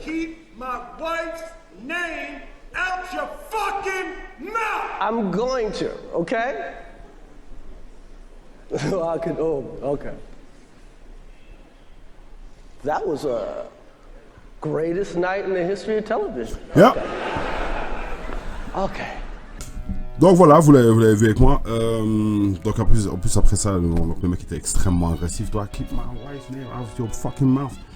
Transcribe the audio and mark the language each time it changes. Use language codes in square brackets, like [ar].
[en] Keep my wife's name out your fucking mouth. I'm going to, okay? Okay. That was a greatest night in the history of television. Yeah. Okay. [fr] Donc voilà, vous l'avez vu avec moi. Donc en plus après ça, le mec était extrêmement agressif. [en] Toi, keep my wife's name out of your fucking mouth.